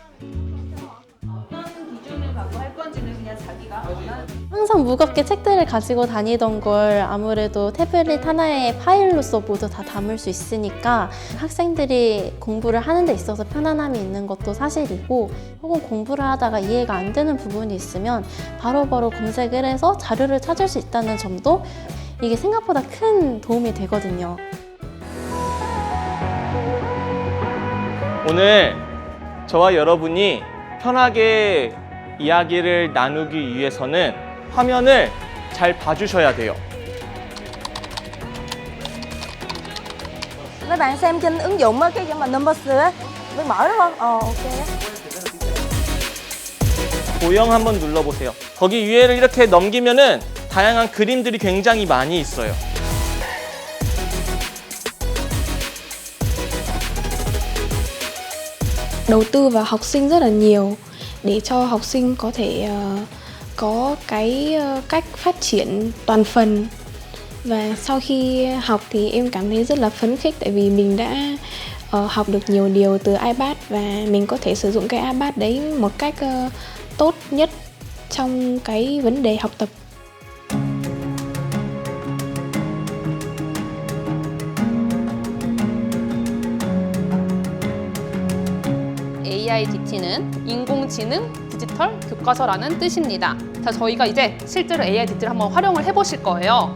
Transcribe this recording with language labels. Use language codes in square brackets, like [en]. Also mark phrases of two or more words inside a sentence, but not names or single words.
[ko] 항상 무겁게 책들을 가지고 다니던 걸 아무래도 태블릿 하나의 파일로서 모두 다 담을 수 있으니까 학생들이 공부를 하는 데 있어서 편안함이 있는 것도 사실이고, 혹은 공부를 하다가 이해가 안 되는 부분이 있으면 바로바로 검색을 해서 자료를 찾을 수 있다는 점도 이게 생각보다 큰 도움이 되거든요. 오늘 저와 여러분이 편하게 이야기를 나누기 위해서는 화면을 잘 봐주셔야 돼요. [vi] Mấy bạn xem trên ứng dụng á, cái mà number á, mới mở đúng không? Ok. [ko] 도형 한번 눌러보세요. 거기 위에를 이렇게 넘기면은 다양한 그림들이 굉장히 많이 있어요. [vi] Đầu tư vào học sinh rất là nhiều để cho học sinh có thể có cái cách phát triển toàn phần. Và sau khi học thì em cảm thấy rất là phấn khích, tại vì mình đã học được nhiều điều từ iPad và mình có thể sử dụng cái iPad đấy một cách tốt nhất trong cái vấn đề học tập. [ko] AIDT는 인공지능 디지털 교과서라는 뜻입니다. 자, 저희가 이제 실제로 AIDT를 한번 활용을 해보실 거예요.